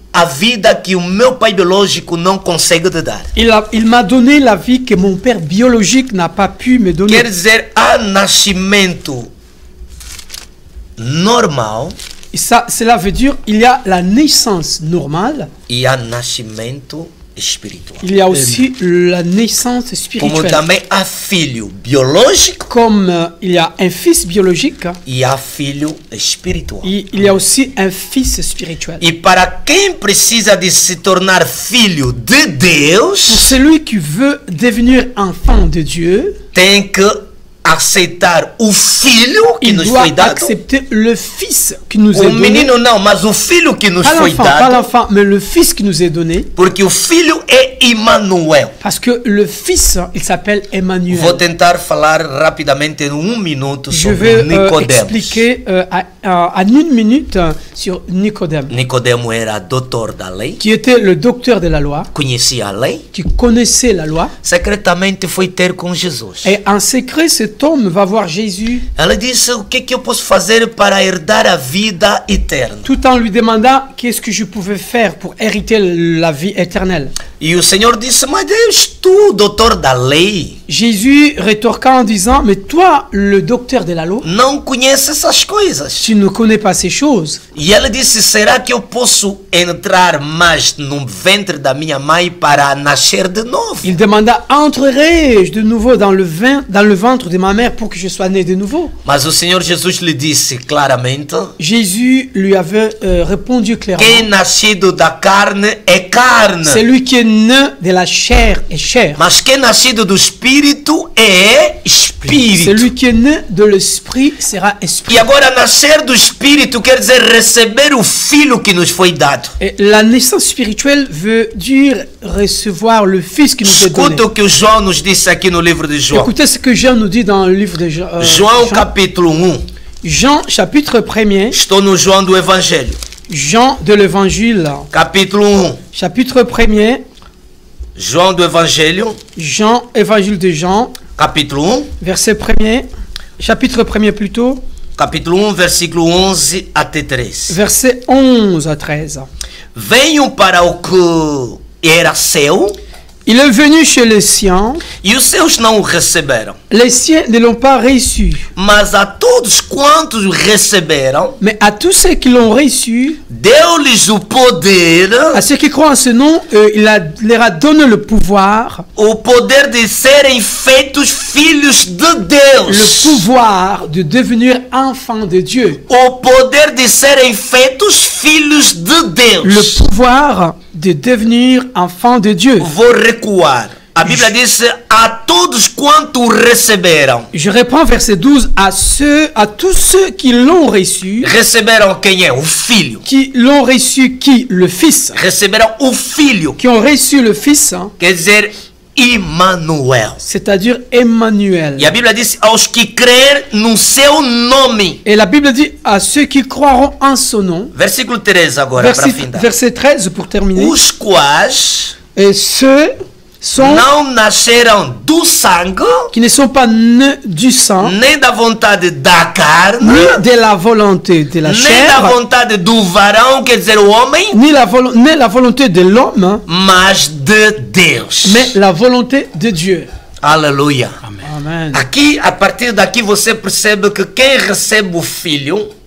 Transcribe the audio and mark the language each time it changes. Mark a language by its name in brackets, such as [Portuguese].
[Portuguese] a vida que o meu pai biológico não consegue te dar. [French] Il m'a donné la vie que mon père biologique n'a pas pu me donner. [Portuguese] Quer dizer, há nascimento normal [French] Et ça, cela veut dire il y a la naissance normale, [Portuguese] e há nascimento espiritual. [French] il y a aussi la naissance [Portuguese] Como [French] spirituelle. [Portuguese] também há filho biológico [French] Comme il y a un fils biologique, [Portuguese] e há filho espiritual. [French] il y a aussi un fils spirituel. [Portuguese] E para quem precisa de se tornar filho de [French] Pour [Portuguese] Deus, [French] celui qui veut devenir enfant de Dieu, [Portuguese] tem que aceitar o filho que [French] il [Portuguese] nos [French] doit [Portuguese] foi dado. [French] accepter le fils qui nous est [Portuguese] O [French] donné. [Portuguese] menino não, mas o filho que nos [French] Pas [Portuguese] foi [French] l'enfant, pas [Portuguese] dado. [French] l'enfant, mais le fils qui nous est donné. [Portuguese] Porque o filho é Emmanuel. [French] Parce que le fils, il s'appelle [Portuguese] Vou [French] Emmanuel. [Portuguese] tentar falar rapidamente em 1 minuto [French] Je [Portuguese] sobre [French] vais [Portuguese] Nicodemos. [French] expliquer en 1 minute sur Nicodème, [Portuguese] Nicodemo era doutor da lei, [French] qui était le docteur de la loi, [Portuguese] conhecia a lei, [French] qui connaissait la loi. [Portuguese] secretamente foi ter com Jesus. [French] Et en secret, cet homme va voir Jésus [Portuguese] Ela disse: o que eu posso fazer para herdar a vida eterna? [French] tout en lui demandant qu'est-ce que je pouvais faire pour hériter la vie éternelle. [Portuguese] E o Senhor disse: mas Deus, tu, doutor da lei, [French] Jésus rétorqua en disant, mais toi, le docteur de la loi, [Portuguese] não conhece essas coisas. [French] tu ne connais pas ces choses. [Portuguese] E ela disse: será que eu posso entrar mais no ventre da minha mãe para nascer de novo? [French] Il demanda, entrerai-je de nouveau dans le ventre de ma mère pour que je sois né de nouveau? [Portuguese] Mas o Senhor Jesus lhe disse claramente: [French] Jésus lui avait répondu clairement, [Portuguese] quem nascido da carne é carne, [French] celui qui est né de la chair est chair. [Portuguese] mas quem nascido do Espírito é Espírito. [French] Celui qui est né de l'esprit sera esprit. [Portuguese] E agora, nascer do Espírito quer dizer receber o Filho que nos foi dado. [French] Et la naissance spirituelle veut dire recevoir le Fils qui nous est donné. [Portuguese] Escuta o que o João nos disse aqui no livro de João. [French] Écoutez ce que Jean nous dit dans le livre de Jean. [Portuguese] João capítulo 1. [French] Jean chapitre 1er, [Portuguese] Estou no João do Evangelho. [French] Jean de l'évangile, [Portuguese] Capítulo 1. [French] chapitre 1er, [Portuguese] João do Evangelho, [French] Jean, évangile de Jean, [Portuguese] capítulo 1. [French] verset 1er, chapitre 1er plutôt, [Portuguese] Capítulo 1, versículo 11 até 13. [French] verset 11 à 13. [Portuguese] Venham para o que era seu, [French] Il est venu chez les siens, [Portuguese] e os seus não o receberam. [French] les siens ne l'ont pas reçu, [Portuguese] Mas a todos quantos o receberam, [French] mais à tous ceux qui l'ont reçu, [Portuguese] deu-lhes o poder, [French] à ceux qui croient en ce nom, leur a donné le pouvoir [Portuguese] de serem feitos filhos de [French] le [Portuguese] Deus. [French] pouvoir de devenir enfant de Dieu, [Portuguese] O poder de serem feitos filhos de Deus. [French] le pouvoir de devenir enfant de Dieu. [Portuguese] Vou recuar. A Bíblia diz: a todos quanto receberam. [French] Je reprends verset 12, à tous ceux qui l'ont reçu, [Portuguese] Receberam quem é? O Filho. [French] qui l'ont reçu, qui? Le Fils, [Portuguese] Receberam o Filho. [French] qui ont reçu le Fils, [Portuguese] Quer dizer, Emmanuel. [French] c'est-à-dire Emmanuel. [Portuguese] E a Bíblia diz: aos que crer no seu nome. [French] Et la Bible dit à ceux qui croiront en son nom, [Portuguese] Versículo 13 agora, para findar. [French] verset 13 pour terminer, [Portuguese] Os quais [French] et ceux sont [Portuguese] não nasceram do sangue, [French] qui ne sont pas nés du sang, [Portuguese] nem da vontade da carne, [French] ni de la volonté de la [Portuguese] nem da [French] chair, [Portuguese] vontade do varão, quer dizer, o homem, [French] ni la volonté de l'homme, [Portuguese] mas de Deus. [French] mais la volonté de Dieu. [Portuguese] Aleluia. [French] Amen. [Portuguese] Aqui, a partir daqui, você percebe que quem recebe o Filho,